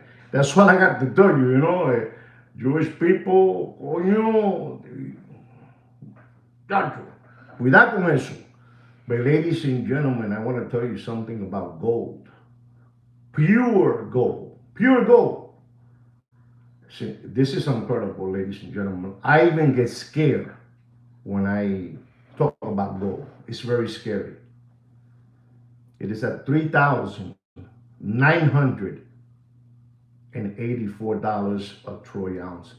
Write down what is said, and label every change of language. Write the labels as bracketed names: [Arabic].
[English] That's what I got to tell you, you know. Jewish people, [Spanish] coño, cuidado con eso. [English] But ladies and gentlemen, I want to tell you something about gold. Pure gold. Pure gold. See, this is incredible, ladies and gentlemen. I even get scared when I talk about gold. It's very scary. It is at $3,984 a troy ounce.